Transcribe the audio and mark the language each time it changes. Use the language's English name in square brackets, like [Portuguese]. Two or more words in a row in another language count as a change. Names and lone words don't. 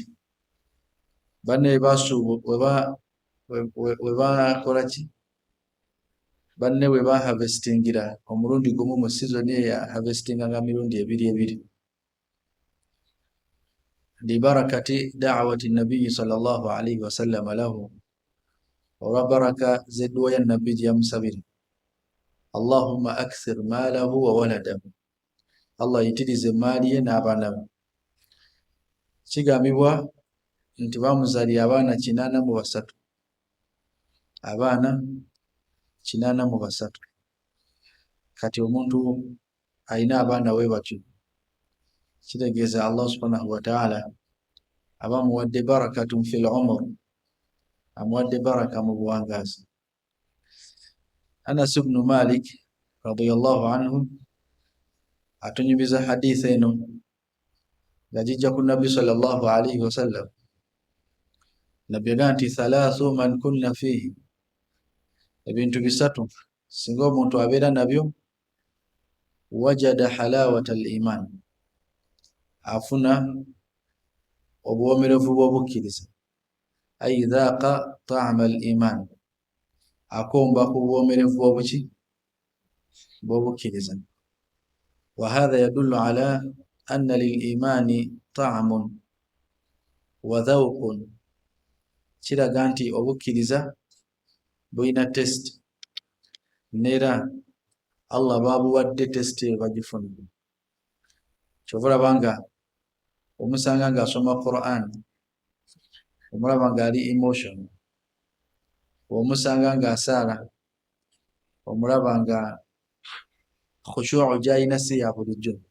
[Ganda] Banne webakola ki? Banne we baharvestingira omulundi gumu mu sizoni eya harvestinganga mirundi 2. [Arabic] لبركة دعوة النبي صلى الله عليه وسلم له, [Ganda] olwa baraka z'edduwa ya nabbi gye yamusabira. [Arabic] اللهم أكثر ماله وولده, [Ganda] Allah yitirize emaali ye n'abaana be. Kigambibwa nti bamuzaalira abaana 83, abaana 83. Kati omuntu alina abaana we batyo, kitegeeza Allah [Arabic] سبحانه وتعالى [Ganda] abamuwadde [Arabic] بركة في العمر, [Ganda] amuwadde baraka mu buwangaazi. Anas ibn Malik [Arabic] رضي الله عنه [Ganda] atunyumiza hadisi eno nga gijja ku nabbi [Arabic] صلى الله عليه وسلم. [Ganda] Nabbi agamba nti [Arabic] ثلاث من كن فيه, [Ganda] ebintu 3 singa omuntu abeera nabyo, [Arabic] وجد حلاوة الإيمان, [Ganda] afuna obuwomerevu bw'obukkiriza. [Arabic] أي ذاق طعم الإيمان, [Ganda] akomba kubuwomerevu bw'obukkiriza. [Arabic] وهذا يدل على أن للإيمان طعما وذوقا, [Ganda] kiraga nti obukkiriza bulina test, nera Allah babuwadde test bagifuna. Kyova olabanga omusanga nga asoma Quran, omulaba nga ali emotion, omusanga nga asaala, omulaba nga khushu'u gyalina si ya bulijjo.